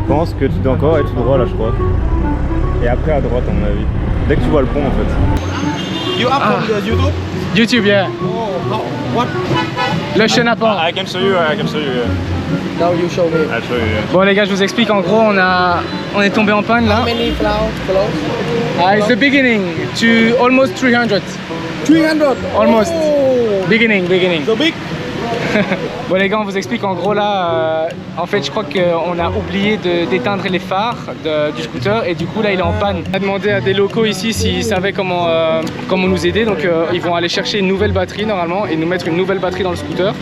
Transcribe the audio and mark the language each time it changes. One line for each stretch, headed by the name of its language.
French: Je pense que tu dois encore aller tout droit là je crois. Et après à droite à mon avis. Dès que tu vois le pont en fait.
English: You up on the YouTube? YouTube, yeah. Oh, what?
French: Le chenapan.
English: I can show you, yeah. Now you show me. I'll show you, yeah.
French: Bon les gars, je vous explique, en gros on est tombé en panne là.
English: How many floors? It's the beginning to almost 300. 300. Almost. Oh, Beginning. so big.
French: Bon les gars, on vous explique en gros là, en fait je crois qu'on a oublié d'éteindre les phares du scooter et du coup là il est en panne. On a demandé à des locaux ici s'ils savaient comment nous aider, donc ils vont aller chercher une nouvelle batterie normalement et nous mettre une nouvelle batterie dans le scooter.